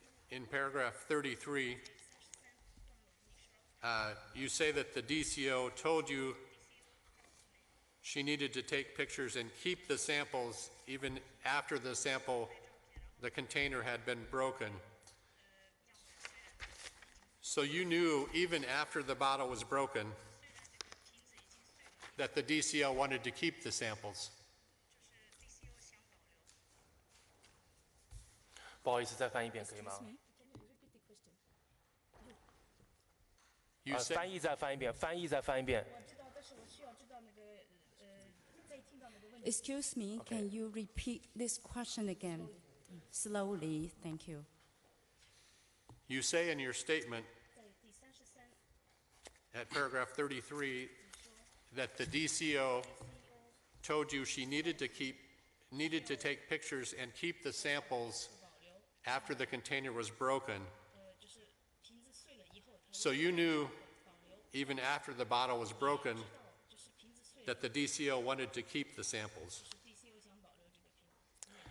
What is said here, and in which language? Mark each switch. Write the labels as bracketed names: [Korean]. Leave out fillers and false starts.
[English] In paragraph 33, you say that the DCO told you she needed to take pictures and keep the samples even after the container had been broken. So you knew even after the bottle was broken that the DCO wanted to keep the samples. [Chinese] 不好意思，再翻一遍可以吗？ [English] You said, [Chinese] 翻译再翻一遍，翻译再翻一遍。我知道，但是我需要知道那个再听到那个问题。 [English] Excuse me, can you repeat this question again? Slowly, thank you. you say in your statement [Chinese] 在第33 [English] at paragraph 33 that the DCO told you she needed to take pictures and keep the samples after the container was broken. [Chinese] 就是瓶子碎了以后，它 [English] So you knew [Chinese] 保留， [English] even after the bottle was broken [Chinese] 就是瓶子碎了， [English] that the DCO wanted to keep the samples. [Chinese] 是 DCO 想保留这个瓶子。